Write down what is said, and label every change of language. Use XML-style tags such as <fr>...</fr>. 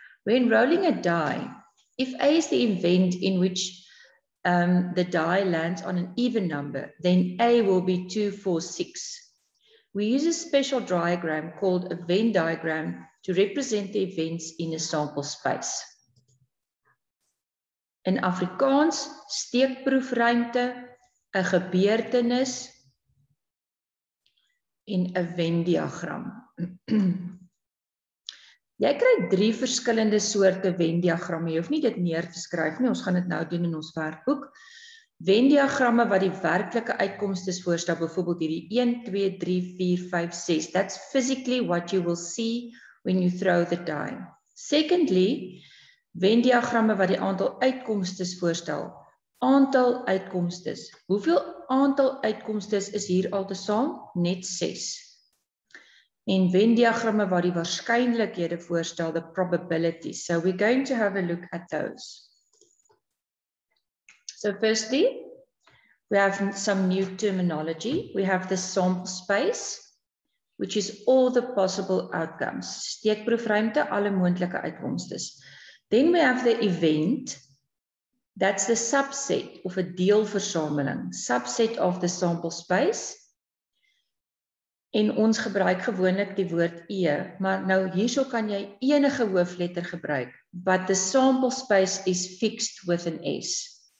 <en>When rolling a die, if A is the event in which the die lands on an even number, then A will be 2, 4, 6. We use a special diagram called a Venn diagram to represent the events in a sample space.</en> <af>In Afrikaans, steekproefruimte, 'n gebeurtenis, en 'n Venn diagram. Jy kry 3 verskillende soorte Venn diagramme. Jy hoef nie dit neer te skryf nie. Ons gaan dit nou doen in ons werkboek. Venn diagramme wat die werklike uitkomste voorstel, byvoorbeeld hierdie 1, 2, 3, 4, 5, 6.</af> <en>That's physically what you will see when you throw the die. Secondly,</en> <af>Venn diagramme wat die aantal uitkomstes voorstel. Aantal uitkomstes. Hoeveel aantal uitkomstes is hier altesaam? Net 6. En Venn diagramme wat die waarskynlikhede voorstel,</af> <en>the probabilities. So we're going to have a look at those. So firstly, we have some new terminology. We have the sample space, which is all the possible outcomes.</en> <af>Steekproefruimte, alle moontlike uitkomstes.</af> <en>Then we have the event. That's the subset of a deelversameling, subset of the sample space.</en> <af>En ons gebruik gewoonlik die woord E, maar nou hierso kan jy enige hoofletter gebruik,</af> <en>but the sample space is fixed with an S.</en>